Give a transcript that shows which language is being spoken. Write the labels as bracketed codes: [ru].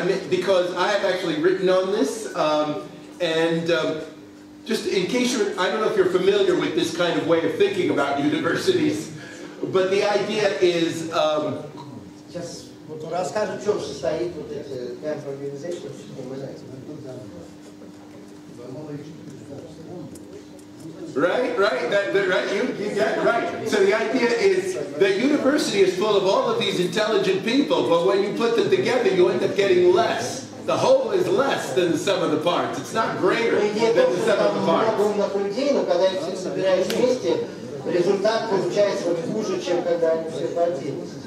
[en] Because I have actually written on this, and just in case you're, I don't know if you're familiar with this kind of way of thinking about universities, but the idea is... [ru] Сейчас расскажу, в чем состоит вот эти организации, мы знаем. [en] Right, right, right. You got it right. So the idea is that university is full of all of these intelligent people, but when you put them together, you end up getting less. The whole is less than the sum of the parts. It's not greater than the sum of the parts. [ru] Но когда их все собираешь вместе, результат получается хуже, чем когда они все по отдельности.